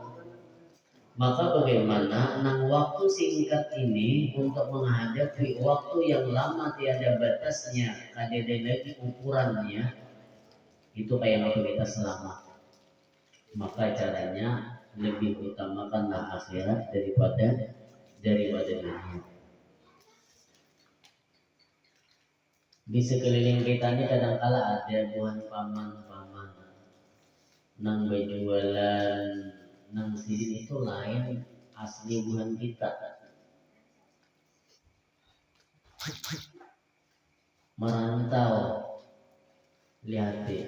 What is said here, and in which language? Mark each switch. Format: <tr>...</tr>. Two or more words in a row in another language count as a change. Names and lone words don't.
<bjn>Maka bagaimana nang waktu singkat ini untuk menghadapi waktu yang lama tiada batasnya, kada ada lagi ukurannya, itu kayak waktu kita selamat.</bjn> <id>Maka caranya lebih utamakanlah akhirat daripada dunia.</id> <bjn>Di sekeliling kita ini kadangkala ada buhan paman-paman nang berjualan nang sidin itu lain asli buhan kita.</bjn> <id>Merantau, lihat ya.</id>